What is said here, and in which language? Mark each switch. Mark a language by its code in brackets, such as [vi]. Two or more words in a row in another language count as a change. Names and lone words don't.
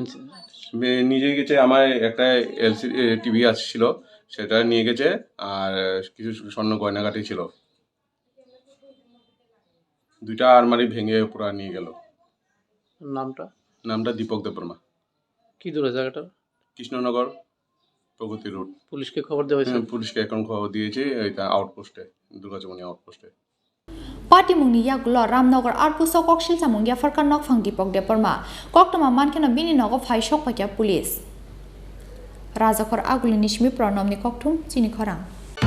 [bn] নিজে গেছে আমার একটা [en] LCD TV [bn] আসছিল সেটা নিয়ে গেছে আর কিছু স্বর্ণ গয়নাগাটি ছিল 2টা আলমারি ভেঙে পুরো নিয়ে গেল নামটা দীপক দেববর্মা কি দূরে জায়গাটা কৃষ্ণনগর প্রগতি রোড পুলিশকে খবর দেওয়া হয়েছে পুলিশকে এখন খবর দিয়েছি এটা আউটপোস্টে দুর্গাচমনি আউটপোস্টে [trp] Patimungni Yaglo Ramnagar Arpu Sikok Silchamung Yafarka Nokphang Dipok Debarma Koktama Mankeno Bini Nogo Phai Sokpakya Police Rajakhor Agulini Shmi Pronomni Kokthum Chini Khorang